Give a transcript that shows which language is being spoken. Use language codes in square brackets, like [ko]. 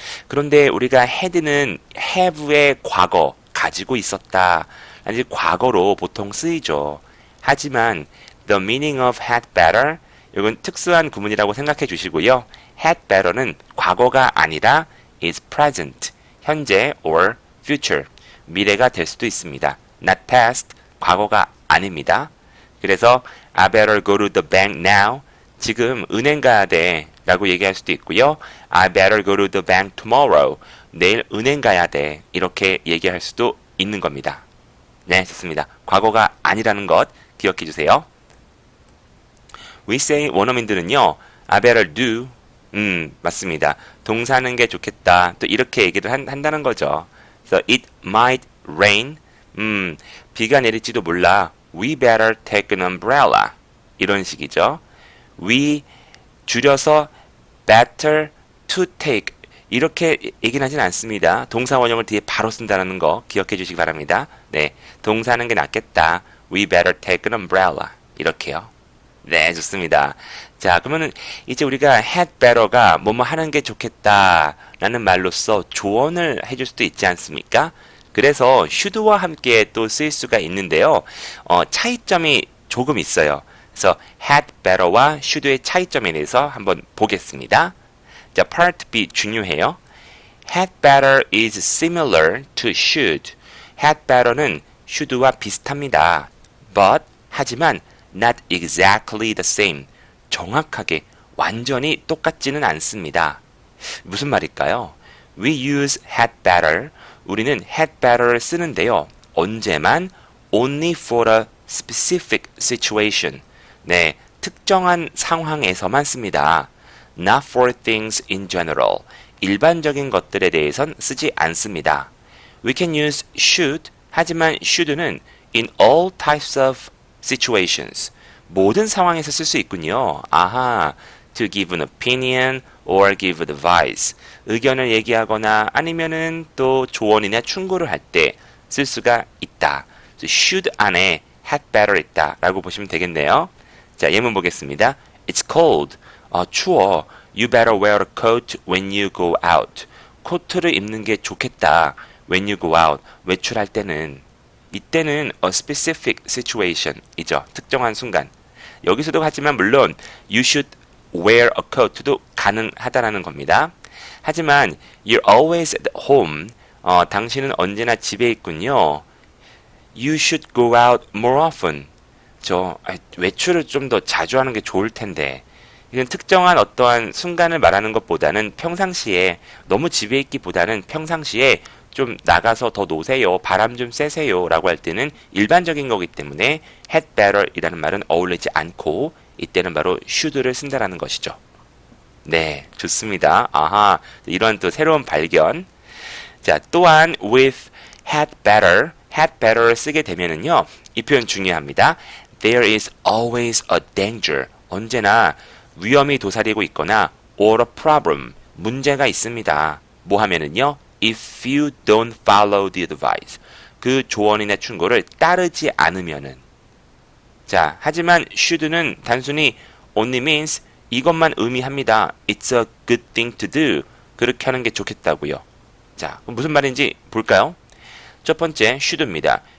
[ko] 그런데 우리가 had는 have의 과거, 가지고 있었다 라는 과거로 보통 쓰이죠. 하지만 [en] the meaning of had better [ko] 이건 특수한 구문이라고 생각해 주시고요. had better는 과거가 아니라 is present, 현재 or future, 미래가 될 수도 있습니다. not past, 과거가 아닙니다. 그래서 [en] I better go to the bank now, [ko] 지금 은행 가야 돼 라고 얘기할 수도 있고요. [en] I better go to the bank tomorrow, [ko] 내일 은행 가야 돼 이렇게 얘기할 수도 있는 겁니다. 네, 좋습니다. 과거가 아니라는 것 기억해 주세요. We say 원어민들은요, I better do. 맞습니다. 동사하는 게 좋겠다. 또 이렇게 얘기를 한다는 거죠. [en] So it might rain. [ko] 비가 내릴지도 몰라. [en] We better take an umbrella. [ko] 이런 식이죠. We 줄여서 better to take 이렇게 얘기는 하진 않습니다. 동사 원형을 뒤에 바로 쓴다는 거 기억해 주시기 바랍니다. 네, 동사하는 게 낫겠다. [en] We better take an umbrella. [ko] 이렇게요. 네, 좋습니다. 자, 그러면은 이제 우리가 had better가 뭐뭐 하는 게 좋겠다 라는 말로써 조언을 해줄 수도 있지 않습니까? 그래서 should와 함께 또 쓰일 수가 있는데요. 차이점이 조금 있어요. 그래서 had better와 should의 차이점에 대해서 한번 보겠습니다. 자, part B 중요해요. [en] had better is similar to should. [ko] had better는 should와 비슷합니다. [en] but [ko] 하지만 [en] not exactly the same. [ko] 정확하게 완전히 똑같지는 않습니다. 무슨 말일까요? [en] We use had better. [ko] 우리는 had better를 쓰는데요. 언제만 [en] only for a specific situation. [ko] 네, 특정한 상황에서만 씁니다. [en] Not for things in general. [ko] 일반적인 것들에 대해선 쓰지 않습니다. [en] We can use should. [ko] 하지만 should는 [en] in all types of situations. [ko] 모든 상황에서 쓸 수 있군요. 아하. [en] To give an opinion or give advice. [ko] 의견을 얘기하거나 아니면은 또 조언이나 충고를 할 때 쓸 수가 있다. should 안에 had better 있다 라고 보시면 되겠네요. 자, 예문 보겠습니다. [en] It's cold. [ko] 추워. [en] You better wear a coat when you go out. [ko] 코트를 입는 게 좋겠다. [en] When you go out. [ko] 외출할 때는. 이때는 a specific situation 이죠. 특정한 순간. 여기서도 하지만 물론 [en] you should wear a coat [ko] 도 가능하다라는 겁니다. [en] 하지만 you're always at home. [ko] 당신은 언제나 집에 있군요. [en] You should go out more often. [ko] 외출을 좀 더 자주 하는 게 좋을 텐데. 이건 특정한 어떠한 순간을 말하는 것보다는 평상시에 너무 집에 있기보다는 평상시에 좀 나가서 더 노세요. 바람 좀 쐬세요. 라고 할 때는 일반적인 거기 때문에 had better 이라는 말은 어울리지 않고 이때는 바로 should를 쓴다라는 것이죠. 네, 좋습니다. 아하, 이런 또 새로운 발견. 자, 또한 with had better를 쓰게 되면은요. 이 표현 중요합니다. [en] There is always a danger. [ko] 언제나 위험이 도사리고 있거나 or a problem. 문제가 있습니다. 뭐 하면은요. [en] If you don't follow the advice. [ko] 그 조언이나 충고를 따르지 않으면은. 자, 하지만 should는 단순히 [en] only means [ko] 이것만 의미합니다. [en] It's a good thing to do. [ko] 그렇게 하는 게 좋겠다고요. 자, 그럼 무슨 말인지 볼까요? 첫 번째, should입니다.